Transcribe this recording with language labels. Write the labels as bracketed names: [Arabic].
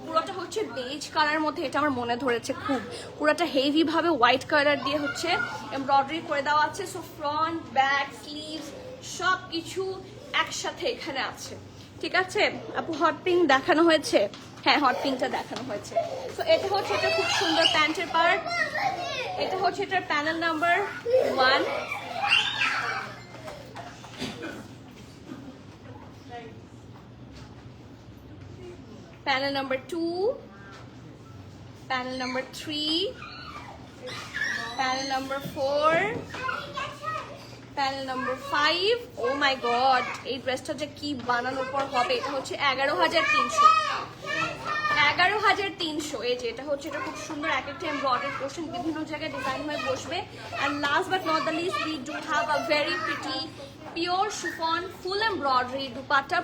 [Bangla] পুরোটা হচ্ছে beige colour মধ্যে, এটা আমার মনে ধরেছে খুব। পুরোটা হেভি ভাবে হোয়াইট কালার দিয়ে হচ্ছে এমব্রয়ডারি করে দেওয়া আছে। সো ফ্রন্ট, ব্যাক, স্লিভস সব কিছু একসাথে এখানে আছে। ঠিক আছে আপু, হট পিঙ্ক দেখানো হয়েছে? হ্যাঁ, হট পিঙ্কটা দেখানো হয়েছে। তো এটা হচ্ছে এটা খুব সুন্দর প্যান্টের পার্ট। এটা হচ্ছে এটার [English] Panel number 1, panel number 2, panel number 3, panel number 4, panel number 5. oh my god, [Bangla] এই ড্রেসটা যে কি বানানোর পর হবে। এটা হচ্ছে 11,300, 11,300। এই যে এটা হচ্ছে, এটা খুব সুন্দর, এক একটা এমব্রয়ডারি পোর্শন বিভিন্ন জায়গায় ডিজাইন হয়ে বসবে। [English] and last but not the least we do have a very pretty pure chiffon full embroidery dupatta.